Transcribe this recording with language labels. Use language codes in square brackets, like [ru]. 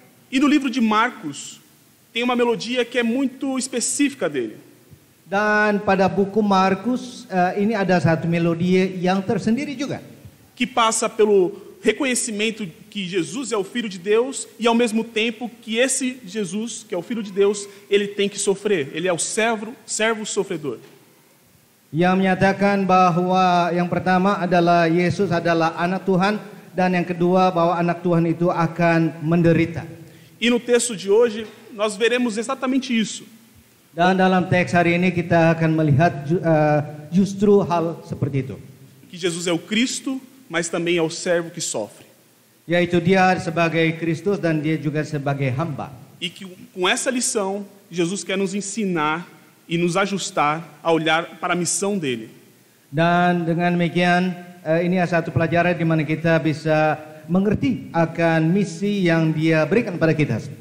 [pt] E no livro de Marcos tem uma melodia que é muito específica dele. [id] Dan pada buku Markus ini ada satu melodi yang tersendiri juga. [pt] Que passa pelo reconhecimento que Jesus é o Filho de Deus e ao mesmo tempo que esse Jesus, que é o Filho de Deus, ele tem que sofrer. Ele é o servo sofredor. [id] Yang menyatakan bahwa yang pertama adalah Yesus adalah anak Tuhan dan yang kedua bahwa anak Tuhan itu akan menderita. [pt] E no texto de hoje nós veremos exatamente isso. [id] Dan dalam teks hari ini kita akan melihat justru hal seperti itu. [pt] Que Jesus é o Cristo, mas também é o servo que sofre. [id] Yaitu dia sebagai Kristus dan dia juga sebagai hamba. [pt] E que com essa lição, Jesus quer nos ensinar e nos ajustar a olhar para a missão dele. [id] Dan dengan demikian, ini adalah satu pelajaran di mana kita bisa mengerti akan misi yang dia berikan pada kita.